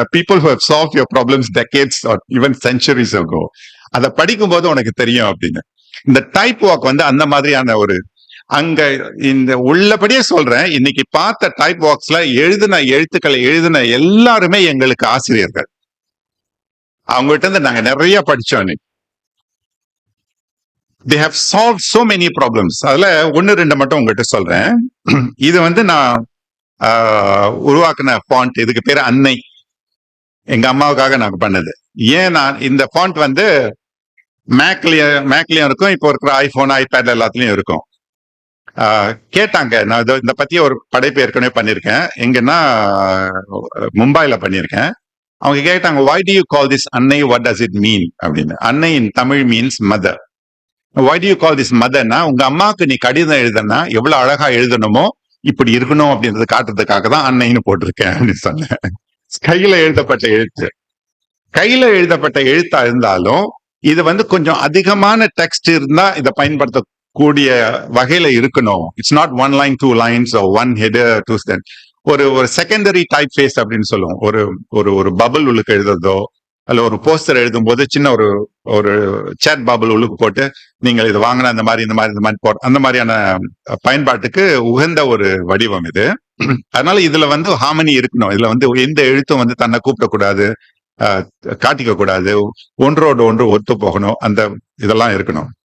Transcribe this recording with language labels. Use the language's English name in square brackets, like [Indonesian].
[English] People who have solved your problems decades or even centuries ago. [Tamil] அதை படிக்கும் போது உனக்கு தெரியும் அப்படின்னு. இந்த டைப் வாக் வந்து அந்த மாதிரியான ஒரு, அங்க இந்த உள்ளபடியே சொல்றேன், இன்னைக்கு பார்த்த டைப் வாக்ஸ்ல எழுதின எழுத்துக்களை எழுதின எல்லாருமே எங்களுக்கு ஆசிரியர்கள். அவங்ககிட்ட இருந்து நாங்க நிறைய படிச்சோம். [English] இன்னைக்கு they have solved so many problems. [Tamil] அதுல ஒன்னு ரெண்டு மட்டும் உங்ககிட்ட சொல்றேன். இது வந்து நான் உருவாக்குன ஃபாண்ட், இதுக்கு பேரு அன்னை. எங்க அம்மாவுக்காக நாங்க பண்ணது. ஏன் நான் இந்த ஃபாண்ட் வந்து மேக்லயும் இருக்கும், இப்போ இருக்கிற ஐபோன் ஐபேட் எல்லாத்துலயும் இருக்கும். கேட்டாங்க, நான் இந்த பத்தி ஒரு படைப்பு ஏற்கனவே பண்ணிருக்கேன். எங்கன்னா மும்பைல பண்ணிருக்கேன். அவங்க கேட்டாங்க, [English] why do you call this annai, what does it mean அப்படின்னு. [Tamil] அன்னை [English] in Tamil means mother. why do you call this [Tamil] மதர்னா, உங்க அம்மாவுக்கு நீ கடிதம் எழுதுனா எவ்வளவு அழகா எழுதணுமோ இப்படி இருக்கணும் அப்படின்றது காட்டுறதுக்காக தான் அன்னைன்னு போட்டிருக்கேன் அப்படின்னு சொன்னேன். கையில எழுதப்பட்ட எழுத்து, கையில எழுதப்பட்ட எழுத்தா இருந்தாலும் இது வந்து கொஞ்சம் அதிகமான டெக்ஸ்ட் இருந்தா இதை பயன்படுத்தக்கூடிய வகையில இருக்கணும். [English] It's not 1 line 2 lines or 1 header 2 stand. [Tamil] ஒரு செகண்டரி டைப் ஃபேஸ் அப்படின்னு சொல்லுவோம். ஒரு பபிள் உள்ளுக்கு எழுதுறதோ, அல்ல ஒரு போஸ்டர் எழுதும் போது சின்ன ஒரு சேட் பபிள் உள்ளுக்கு போட்டு நீங்கள் இது வாங்கின அந்த மாதிரி போட்டு அந்த மாதிரியான பயன்பாட்டுக்கு உகந்த ஒரு வடிவம் இது. அதனால இதுல வந்து ஹார்மனி இருக்கணும். இதுல வந்து எந்த எழுத்தும் வந்து தன்னை கூப்பிடக்கூடாது, காட்டிக்க கூடாது, ஒன்றோடு ஒன்று ஒத்து போகணும், அந்த இதெல்லாம் இருக்கணும்.